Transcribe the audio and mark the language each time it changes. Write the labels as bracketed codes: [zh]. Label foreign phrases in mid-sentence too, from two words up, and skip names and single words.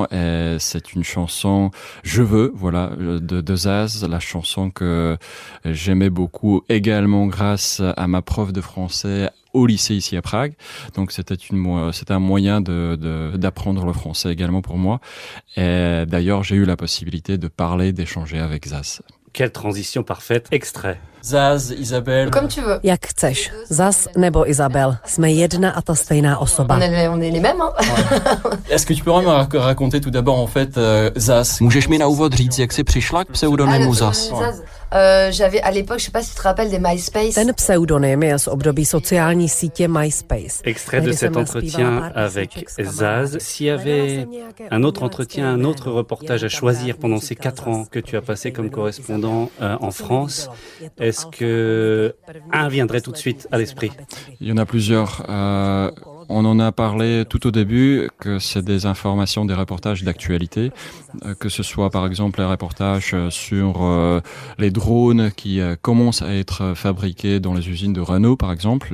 [fr] Et c'est une chanson Je veux, voilà, de Zaz, la chanson que j'aimais beaucoup également grâce à ma prof de français au lycée ici à Prague. Donc c'était un moyen d'apprendre le français également pour moi. Et d'ailleurs, j'ai eu la possibilité de d'échanger avec Zaz. Quelle transition parfaite. Extrait. Zaz, Isabelle. Comme tu veux. [cs] Jak chceš. Zaz nebo Isabel. Jsme jedna a ta stejná osoba. [fr] On est les mêmes, hein. Est-ce que tu peux me raconter tout d'abord en fait Zaz? [cs] Můžeš mi na úvod říct, jak jsi přišla k pseudonymu Zaz? [fr] J'avais à l'époque, je sais pas si tu te rappelles des MySpace. [cs] Ten pseudonym je z období sociální sítě MySpace. [fr] Extrait de cet entretien avec Zaz. S'il y avait un autre entretien, un autre reportage à choisir pendant ces 4 ans que tu as passé comme correspondant en France, est-ce que un viendrait tout de suite à l'esprit? Il y en a plusieurs. On en a parlé tout au début, que c'est des informations, des reportages d'actualité, que ce soit par exemple les reportages sur les drones qui commencent à être fabriqués dans les usines de Renault par exemple.